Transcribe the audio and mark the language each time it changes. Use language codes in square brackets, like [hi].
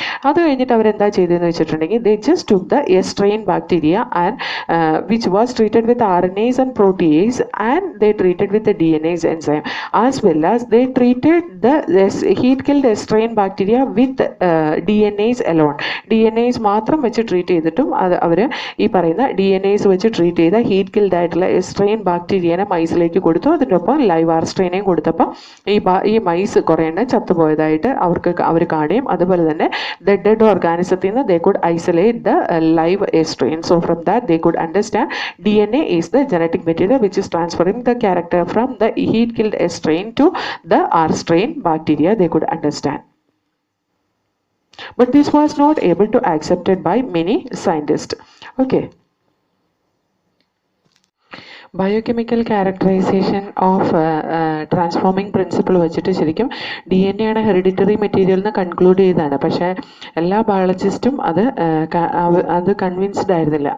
[ml] അത് കഴിഞ്ഞിട്ട് അവരെന്താ ചെയ്തതെന്ന് വെച്ചിട്ടുണ്ടെങ്കിൽ [en] they just took the S strain bacteria and which was treated with RNase and protease, and they treated with the DNase enzyme, as well as they treated the heat killed S strain bacteria with DNase alone. [ml] DNase മാത്രം വെച്ച് treat ചെയ്തിട്ടും അവർ ഈ പറയുന്ന DNase വെച്ച് treat ചെയ്ത heat killed ആയിട്ടുള്ള S strain ബാക്ടീരിയനെ മൈസിലേക്ക് കൊടുത്തു. അതിൻ്റെ ഒപ്പം ലൈവ് ആർ സ്ട്രെയിനെയും കൊടുത്തപ്പോൾ ഈ മൈസ് കുറേ എണ്ണം ചത്തുപോയതായിട്ട് അവർ കാണുകയും, അതുപോലെ തന്നെ dead organismത്തിൽ നിന്ന് [en] they could isolate the live S strain. So from that they could understand DNA is the genetic material which is transferring the character from the heat killed S strain to the R strain bacteria. They could understand. But this was not able to accepted by many scientists. Okay. [ml] Biochemical characterisation of transforming principle വെച്ചിട്ട് ശരിക്കും DNA ആണ് hereditary material എന്ന് conclude ചെയ്തതാണ്. പക്ഷേ എല്ലാ ബയോളജിസ്റ്റും അത് convinced ആയിരുന്നില്ല.